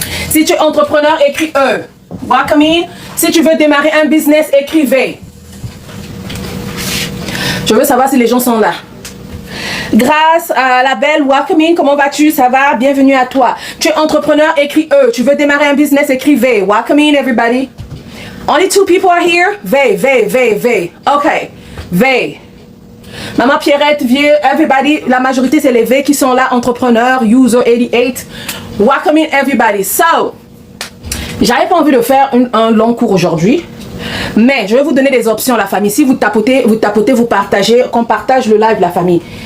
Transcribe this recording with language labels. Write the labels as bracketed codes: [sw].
[fr] Si tu es entrepreneur, écris E. Welcome in. Si tu veux démarrer un business, écris V. Je veux savoir si les gens sont là. Grâce à la belle, welcome in. Comment vas-tu? Ça va? Bienvenue à toi. Tu es entrepreneur, écris E. Tu veux démarrer un business, écris V. [en] Welcome in, everybody. Only 2 people are here. V. Okay. V. [fr] Maman Pierrette, vieux, everybody, la majorité c'est les V qui sont là, entrepreneurs, user 88. Welcome everybody. So, j'avais pas envie de faire un long cours aujourd'hui. Mais je vais vous donner des options, la famille. Si vous tapotez, vous partagez, qu'on partage le live, la famille.